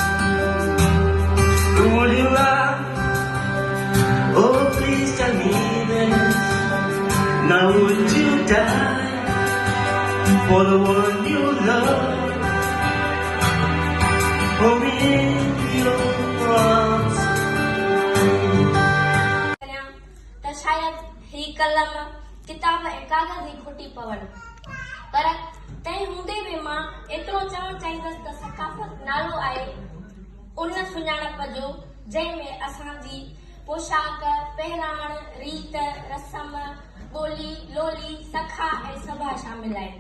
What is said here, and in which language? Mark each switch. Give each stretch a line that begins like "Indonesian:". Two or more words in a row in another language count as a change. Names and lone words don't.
English: Would you laugh? Oh, please tell me this. Now would you die for the one you love? Hold me in your arms.
Sindhi: त शायद ही कलम किताब ऐं कागज़ ई खुटी पवनि पर तंहिं हूंदे बि मां एतिरो चवणु चाहींदसि त सकाफ़त नालो आहे उन सुञाणप जो जंहिंमें असांजी पोशाक पहिराण रीत रस्म ॿोली लोली सखा ऐं सभा शामिल आहिनि।